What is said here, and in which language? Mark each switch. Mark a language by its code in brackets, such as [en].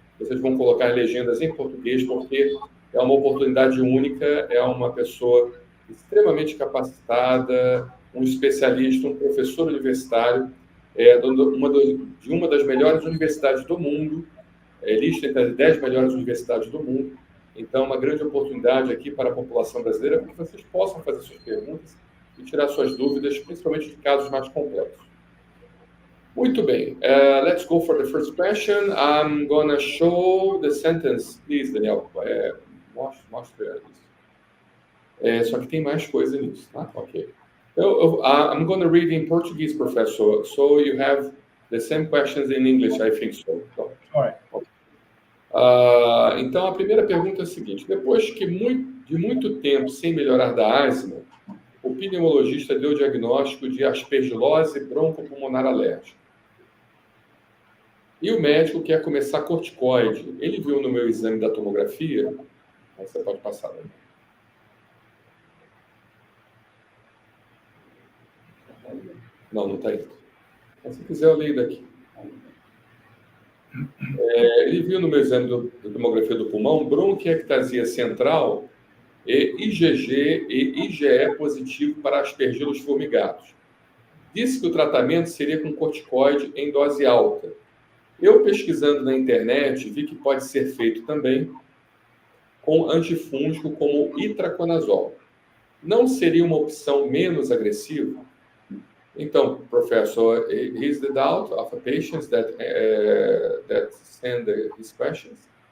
[pt] Vocês vão colocar legendas em português, porque é uma oportunidade única, é uma pessoa extremamente capacitada, um especialista, um professor universitário, de uma das melhores universidades do mundo, lista entre as 10 melhores universidades do mundo. Então, uma grande oportunidade aqui para a população brasileira, para que vocês possam fazer suas perguntas e tirar suas dúvidas, principalmente de casos mais complexos. Muito bem. [en] Let's go for the first question. I'm going to show the sentence. Please, Daniel. [pt] Mostre isso. Só que tem mais coisa nisso, tá? Ok. [en] I'm going to read in Portuguese, Professor. So you have the same questions in English, I think so. All right. [pt] Então, a primeira pergunta é a seguinte. Depois de muito tempo sem melhorar da asma, o pneumologista deu o diagnóstico de aspergilose broncopulmonar alérgica. E o médico quer começar corticoide. Ele viu no meu exame da tomografia... Aí você pode passar, né? Não está indo. Se quiser, eu leio daqui. Ele viu no meu exame da tomografia do pulmão bronquiectasia central e IgG e IgE positivo para aspergilos formigados. Disse que o tratamento seria com corticoide em dose alta. Eu, pesquisando na internet, vi que pode ser feito também com antifúngico como itraconazol. Não seria uma opção menos agressiva? Então, professor, [en] here's the doubt of a patient that send his questions.